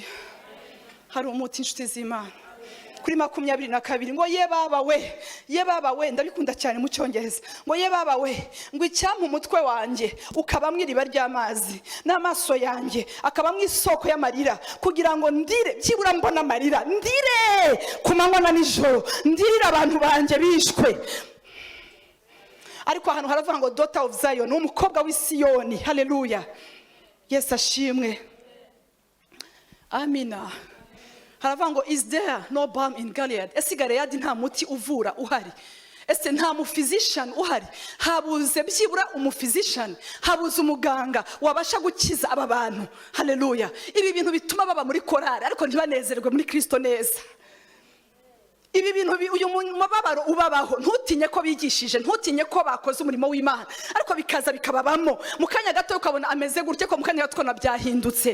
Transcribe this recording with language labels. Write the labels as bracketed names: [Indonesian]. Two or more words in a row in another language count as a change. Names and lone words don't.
[Kinyarwanda] Hari umuti inshuti z'Imana. Kuri 22 ngo ye baba we ndabikunda cyane mu cyongereza, ngo ye baba we, ngo icyampa umutwe wanjye ukaba mwiriba ry'amazi, n'amaso yanjye akaba mwisoko y'amarira, kugira ngo ndire byibura mbona amarira, ndire ku manywa na nijoro, ndirire abantu banjye bishwe. Ariko ahantu haravuga ngo [English] daughter of Zion, [Kinyarwanda] umukobwa w'i Siyoni. Haleluya. Yesu ashimwe. Amina. Haravuga ngo [English] is there no balm in Gilead? [Kinyarwanda] Ese Gilead nta muti uvura uhari? Ese nta mu physician uhari? Habuze byibura physician, habuze umuganga wabasha gukiza aba bantu. Haleluya. Ibi bintu bituma baba muri korari ariko ntibanezerwe muri Kristo neza. Ibi bintu uyu mubabaro ubabaho, ntutinye ko bigishije, ntutinye ko bakoze umurimo w'Imana, ariko bikaza bikababamo mu kanya gato ukabona ameze gutya ko mu kanya gato byahindutse.